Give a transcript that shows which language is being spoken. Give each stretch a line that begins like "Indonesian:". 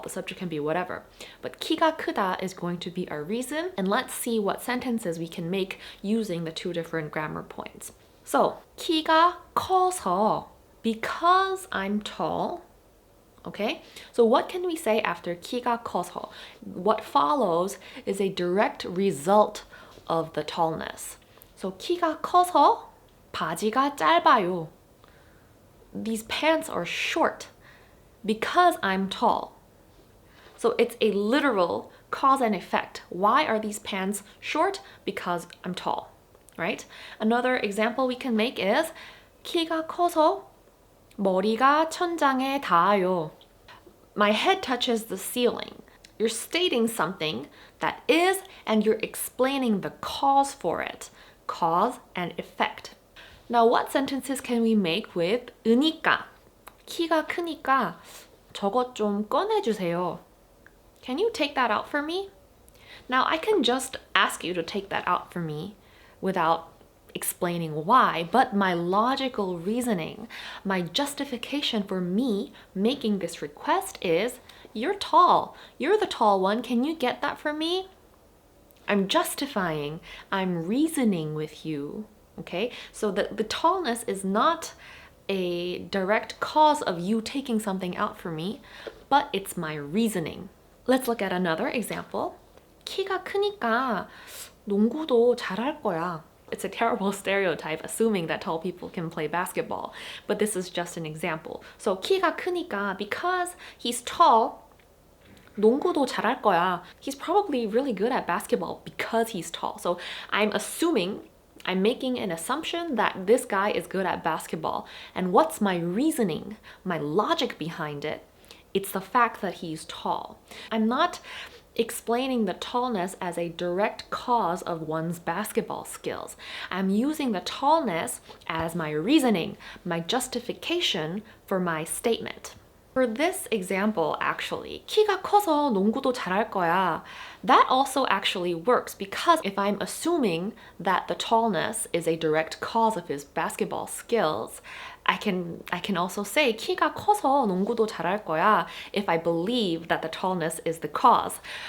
English: The subject can be whatever. But
Korean: 키가 크다
English: is going to be our reason, and let's see what sentences we can make using the two different grammar points. So,
Korean: 키가 커서,
English: because I'm tall. Okay, so what can we say after
Korean: 키가 커서?
English: What follows is a direct result of the tallness.
Korean: So 키가 커서 바지가 짧아요.
English: These pants are short because I'm tall. So it's a literal cause and effect. Why are these pants short? Because I'm tall, right? Another example we can make is
Korean: 키가 커서 머리가 천장에 닿아요.
English: My head touches the ceiling. You're stating something that is, and you're explaining the cause for it. Cause and effect. Now, what sentences can we make with 으니까?
Korean: 키가 크니까 저것 좀 꺼내주세요.
English: Can you take that out for me? Now, I can just ask you to take that out for me without explaining why, but my logical reasoning, my justification for me making this request is, you're tall. You're the tall one. Can you get that for me? I'm justifying. I'm reasoning with you. Okay? So the tallness is not a direct cause of you taking something out for me, but it's my reasoning. Let's look at another example.
Korean: 키가 크니까 농구도 잘할 거야.
English: It's a terrible stereotype, assuming that tall people can play basketball, but this is just an example. So
Korean: 키가 크니까,
English: because he's tall,
Korean: 농구도 잘할 거야.
English: He's probably really good at basketball because he's tall. So I'm making an assumption that this guy is good at basketball. And what's my reasoning, my logic behind it? It's the fact that he's tall. I'm not explaining the tallness as a direct cause of one's basketball skills. I'm using the tallness as my reasoning, my justification for my statement. For this example, actually,
Korean: 키가 커서 농구도 잘할 거야.
English: That also actually works, because if I'm assuming that the tallness is a direct cause of his basketball skills, I can also say
Korean: 키가 커서 농구도 잘할 거야
English: if I believe that the tallness is the cause.